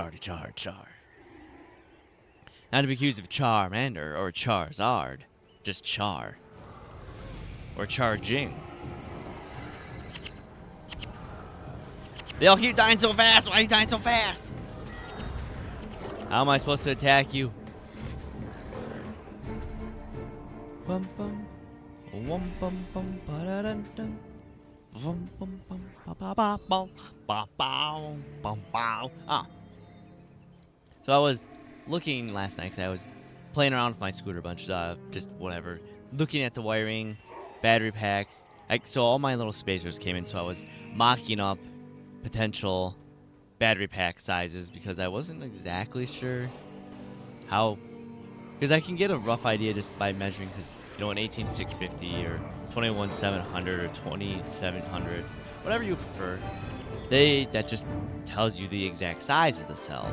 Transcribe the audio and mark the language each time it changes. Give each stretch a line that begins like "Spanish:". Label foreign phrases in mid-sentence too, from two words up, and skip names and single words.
English: Not to be accused of Charmander or Charizard, just Char. Or charging. They all keep dying so fast. Why are you dying so fast? How am I supposed to attack you? Bum bum. Wum bum bum ba da dun dun. Bum bum bum ba ba ba bum ba bow bum bow. Ah. So I was looking last night because I was playing around with my scooter a bunch, just whatever, looking at the wiring, battery packs. So all my little spacers came in, so I was mocking up potential battery pack sizes because I wasn't exactly sure how, because I can get a rough idea just by measuring, because you know, an 18650 or 21700 or 2700, whatever you prefer, that just tells you the exact size of the cell.